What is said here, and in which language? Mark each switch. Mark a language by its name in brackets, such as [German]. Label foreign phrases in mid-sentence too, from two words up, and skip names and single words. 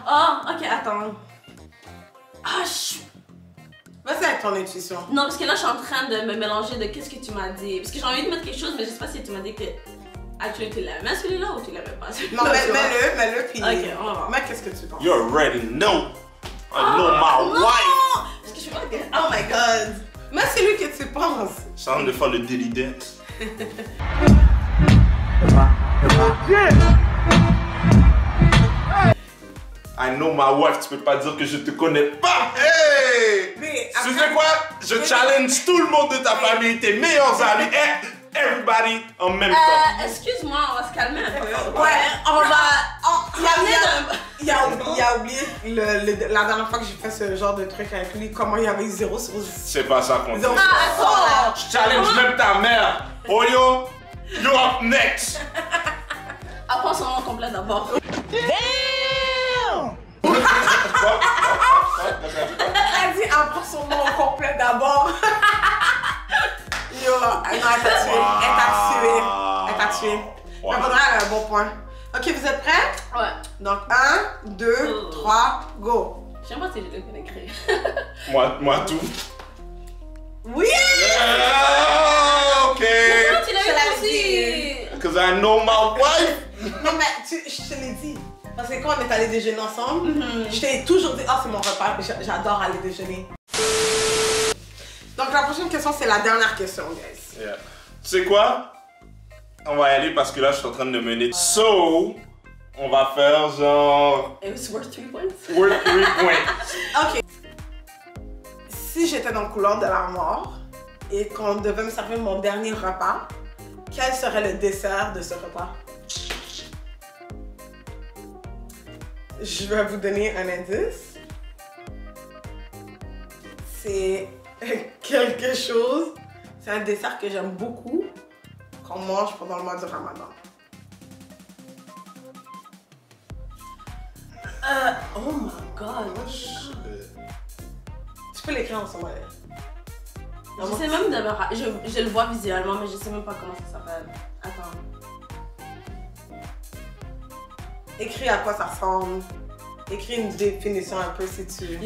[French] Oh, ok, attends. Ah, je... Vas-y avec ton intuition. Non, parce que là, je suis en train de me mélanger de qu'est-ce que tu m'as dit. Parce que j'ai envie de mettre quelque chose, mais je sais pas si tu m'as dit que. Actually, tu l'aimais celui-là ou tu l'aimais pas celui-là? Non, tu vois? mets-le, puis. Ok, on va voir. Mais qu'est-ce que tu penses? [English] You already know. I know my [French] non! [English] wife. [French] Parce que je suis pas. [English] Oh my god! [French] Mais c'est lui que tu penses. Je suis en train de faire le [English] daily dance. I know my wife, [French] tu peux pas dire que je te connais pas. Hey! Mais Tu après- sais quoi? Je challenge tout le monde de ta famille, tes meilleurs amis, everybody en même temps. Excuse-moi, on va se calmer un peu. Ouais, on va. Il a oublié la dernière fois que j'ai fait ce genre de truc avec lui, comment il y avait 0 sur 10. C'est pas ça qu'on dit. Zéro. Ah, Je challenge même ta mère. [English] Oyo, you're up next. [French] apprends son nom complet d'abord. Elle dit apprends son nom au complet d'abord. Yo, non, elle t'a tué. Elle t'a tué. Elle t'a tué. Wow. Mais Vaudra, elle a un bon point. Ok, vous êtes prêts? Ouais. Donc 1, 2, 3, go. Je sais pas si je le connais créer. Moi tout. Oui! [English] Yeah, okay. [French] Comment tu l'as Je l'avais eu aussi? [English] Because I know my wife. [French] Non, mais je te l'ai dit. Parce que quand on est allé déjeuner ensemble, je t'ai toujours dit, oh, c'est mon repas, j'adore aller déjeuner. Donc la prochaine question, c'est la dernière question, guys. Yeah. Tu sais quoi? On va y aller parce que là, je suis en train de mener. So, on va faire genre... [English] It was worth 3 points. Worth 3 points. [French] Ok. Si j'étais dans le couloir de la mort et qu'on devait me servir mon dernier repas, quel serait le dessert de ce repas? Je vais vous donner un indice. C'est quelque chose, c'est un dessert que j'aime beaucoup, qu'on mange pendant le mois du Ramadan. [English] Oh my god. [French] Tu peux l'écrire en ce moment. Je sais même de je le vois visuellement, mais je sais même pas comment ça s'appelle. Attends. Écris à quoi ça ressemble. Écris une définition un peu si tu...